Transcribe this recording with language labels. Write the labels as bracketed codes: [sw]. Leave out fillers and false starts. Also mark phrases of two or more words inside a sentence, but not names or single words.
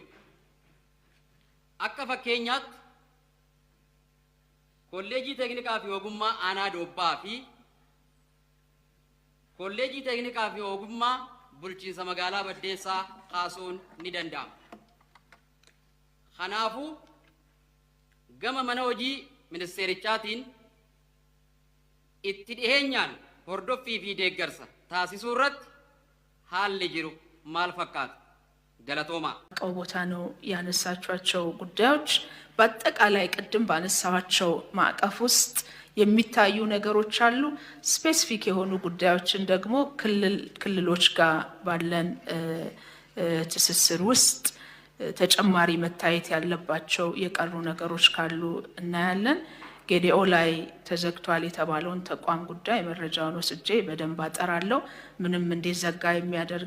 [om] Akka fakkeenyaatti kolleejii teknikaa fi ogummaa aanaa Doobbaa fi kolleejii teknikaa fi ogummaa bulchiinsa magaalaa Baddeessaa kaasuun ni danda'ama. Kanaafuu gama mana hojii ministeerichaatiin itti dhiheenyaan hordoffii fi deeggarsa taasisuu irratti haalli jiru maal fakkaata? ገለቶማ [am] ቦታ ነው ያነሳቿቸው ጉዳዮች በአጠቃላይ ቅድም ባነሳዋቸው ማዕቀፍ ውስጥ የሚታዩ ነገሮች አሉ። ስፔሲፊክ የሆኑ ጉዳዮችን ደግሞ ክልሎች ጋር ባለን ትስስር ውስጥ ተጨማሪ መታየት ያለባቸው የቀሩ ነገሮች ካሉ እናያለን። ጌዲኦ ላይ ተዘግቷል የተባለውን ተቋም ጉዳይ መረጃውን ወስጄ በደንብ አጠራለሁ። ምንም እንዲዘጋ የሚያደርግ